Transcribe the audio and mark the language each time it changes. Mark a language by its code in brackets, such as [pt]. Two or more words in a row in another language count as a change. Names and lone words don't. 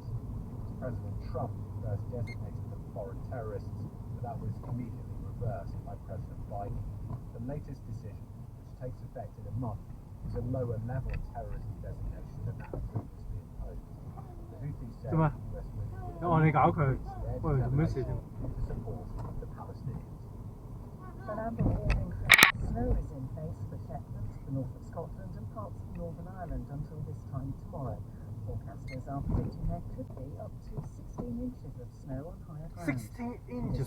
[en] It was President Trump who first designated them foreign terrorists, but that was immediately reversed by President Biden. The latest decision, which takes effect in a month, is a lower level terrorism designation than that previously imposed. The Houthis said the US moved [yue] 我哋搞佢，喂，做咩事啫？ [en] to support the Palestinians. An amber warning for snow is in place for Shetland, the north of Scotland and parts of Northern Ireland until this time tomorrow. Forecasters are predicting there could be up to 16 inches of snow on higher ground. 16 inches.